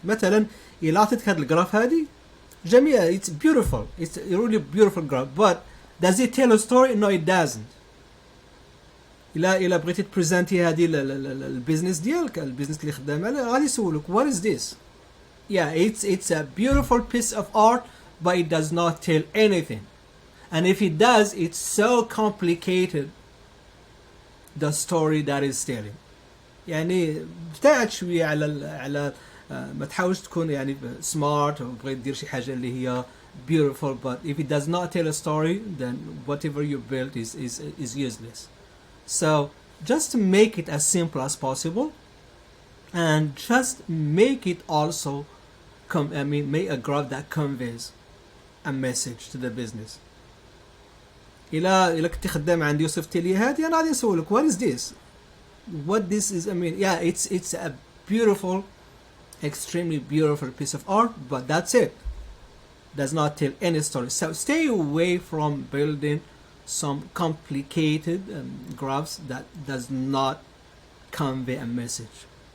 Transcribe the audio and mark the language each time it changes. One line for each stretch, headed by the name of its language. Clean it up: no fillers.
Arabic: مثلا إلا عطيتك هاد الجراف هادي جميل,
English: it's beautiful, it's a really beautiful graph, but does it tell a story? No, it doesn't.
Arabic: إلا بغيتي تبريزنتي هادي البيزنس ديالك, البيزنس اللي خدام عليه, غادي يسولك
English: what is this? Yeah, it's a beautiful piece of art, but it does not tell anything. And if it does, it's so complicated, the story that is telling.
Arabic: يعني ابتعد شوية على ما تحاولش تكون يعني
English: smart
Arabic: وبغيت دير شي حاجة اللي هي
English: beautiful, but if it does not tell a story, then whatever you built is useless. So just make it as simple as possible, and just make it also make a graph that conveys a message to the business.
Arabic: إلا كنت خدام عندي وصفتي لي هادي, أنا غادي نسولك
English: what is this? What this is? I mean, yeah, it's a beautiful, extremely beautiful piece of art, but that's it. Does not tell any story. So stay away from building some complicated graphs that does not convey a message.